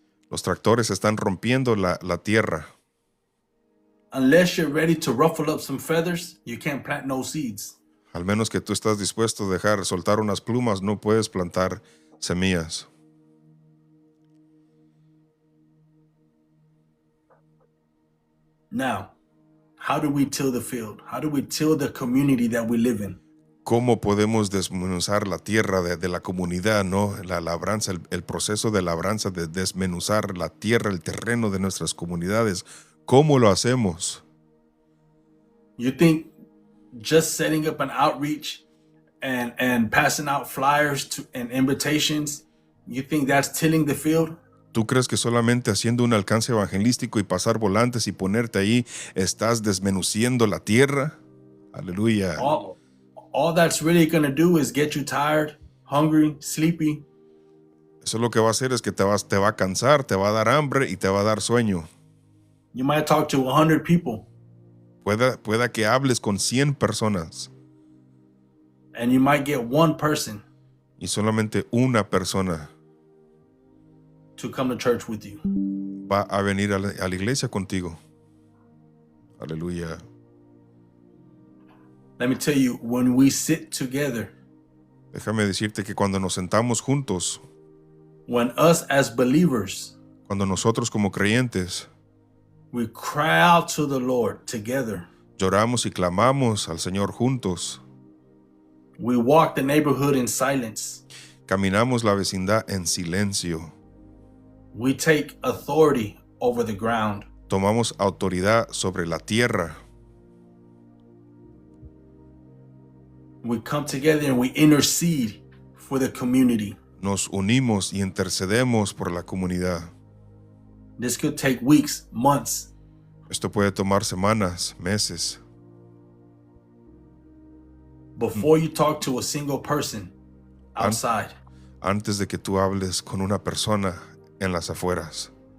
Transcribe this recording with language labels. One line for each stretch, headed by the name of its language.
Spanish: Los tractores están rompiendo la tierra.
English: Unless you're ready to ruffle up some feathers, you can't plant no seeds.
Spanish: Al menos que tú estás dispuesto a soltar unas plumas, no puedes plantar semillas.
English: Now, how do we till the field? How do we till the community that we live in?
Spanish: ¿Cómo podemos desmenuzar la tierra de la comunidad, no? La labranza, el proceso de labranza, de desmenuzar la tierra, el terreno de nuestras comunidades. ¿Cómo lo hacemos?
English: You think just setting up an outreach and passing out flyers and invitations, you think that's tilling the field?
Spanish: ¿Tú crees que solamente haciendo un alcance evangelístico y pasar volantes y ponerte ahí estás desmenuciendo la tierra? Aleluya.
English: All that's really going to do is get you tired, hungry, sleepy.
Spanish: Eso lo que va a hacer es que te va a cansar, te va a dar hambre y te va a dar sueño.
English: You might talk to 100 people
Spanish: Pueda que hables con 100 personas
English: and you might get one person
Spanish: y solamente una persona
English: to come to church with you.
Spanish: va a venir a la iglesia contigo. Aleluya.
English: Let me tell you, when we sit together,
Spanish: Déjame decirte que cuando nos sentamos juntos,
English: when us as believers,
Spanish: cuando nosotros como creyentes
English: we cry out to the Lord together,
Spanish: lloramos y clamamos al Señor juntos,
English: we walk the neighborhood in silence,
Spanish: caminamos la vecindad en silencio,
English: we take authority over the ground,
Spanish: tomamos autoridad sobre la tierra,
English: we come together and we intercede for the community.
Spanish: nos unimos y intercedemos por la comunidad.
English: This could take weeks, months.
Spanish: Esto puede tomar semanas, meses.
English: Before you talk to a single person outside,
Spanish: Antes de que tú hables con una persona en las afueras,